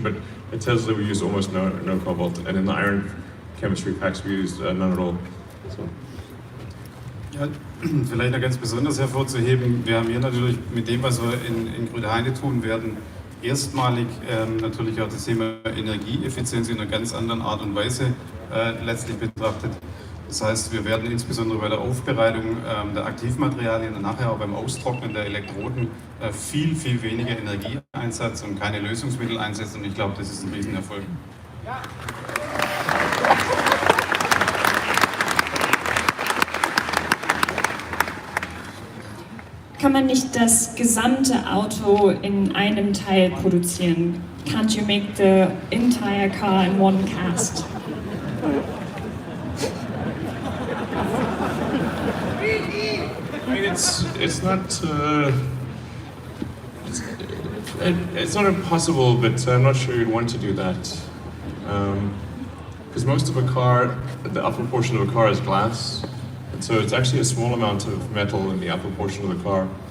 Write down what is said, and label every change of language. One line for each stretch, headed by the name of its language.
English: But at Tesla, we use almost no cobalt, and in the iron chemistry packs, we use none at all. So.
German: Ja, vielleicht noch ganz besonders hervorzuheben, wir haben hier natürlich mit dem, was wir in Grünheide tun werden, erstmalig natürlich auch das Thema Energieeffizienz in einer ganz anderen Art und Weise letztlich betrachtet. Das heißt, wir werden insbesondere bei der Aufbereitung der Aktivmaterialien und nachher auch beim Austrocknen der Elektroden viel weniger Energieeinsatz und keine Lösungsmittel einsetzen. Und ich glaube, das ist ein Riesenerfolg. Ja. Kann man nicht das gesamte Auto in einem Teil produzieren?
English: Can't you make the entire car in one cast? I mean, it's not impossible, but I'm not sure you'd want to do that, because most of a car, the upper portion of a car is glass, and so it's actually a small amount of metal in the upper portion of the car.